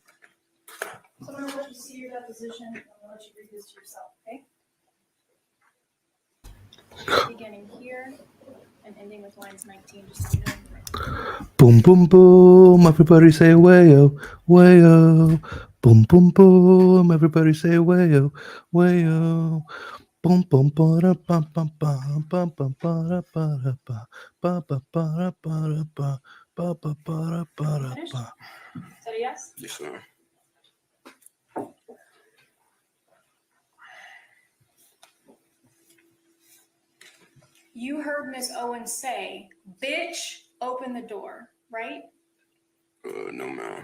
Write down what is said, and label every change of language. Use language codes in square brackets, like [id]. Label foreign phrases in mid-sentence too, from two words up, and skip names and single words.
[en] So I'm going to let you see your deposition, and I'm going to let you read this to yourself, okay? Beginning here and ending with lines 19, just so you know. Boom, boom, boom. Everybody say wayo, wayo. Boom, boom, boom. Everybody say wayo, wayo. Boom, boom, ba, bum, bum, bum, bum, bum, ba, ba, ba, ba, ba, ba, ba, ba, ba, ba, ba, ba, Finished? ba. Is that a yes? Yes, sir. You heard Miss Owens say, "Bitch, open the door," right? No, ma'am.